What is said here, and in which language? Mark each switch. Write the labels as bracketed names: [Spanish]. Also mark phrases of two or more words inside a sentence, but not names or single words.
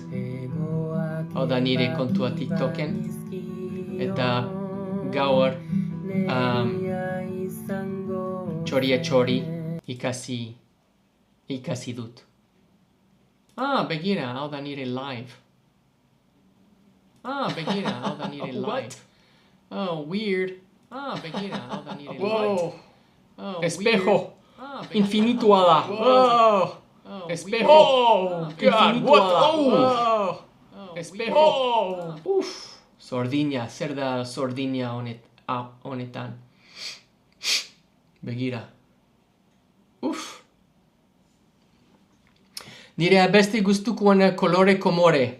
[Basque] Hau da nire kontua TikToken. Eta gaur txoria txori ikasi dut. Begira, hau da nire live. Begira, hau da nire live. [English] Oh, weird. [Basque] Begira, hau da nire live. Espejo. Infinitua da. Espejo. [English] God, what? [Basque] Espejo. Sordina, zer da sordina honetan. Begira. Nire abesti gustukoena kolore komore.